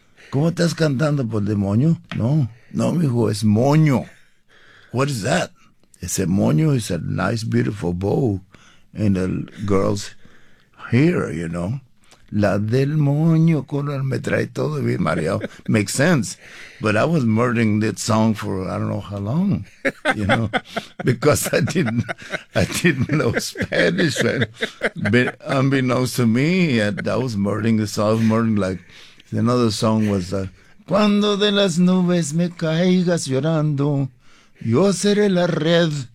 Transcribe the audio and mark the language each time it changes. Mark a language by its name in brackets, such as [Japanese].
[Spanish] ¿Cómo estás cantando por demonio? No, no, mijo, es moño. [English] What is that? It's a moño, it's a nice, beautiful bow in the girl's hair, you know. [Spanish] La del moño color me trae todo bien, Mario. [English] Makes sense. But I was murdering that song for I don't know how long, you know, because I didn't know Spanish. But unbeknownst to me, I was murdering the song, murdering like. Another song was, [Spanish] Cuando de las nubes me caigas llorando, yo seré la red.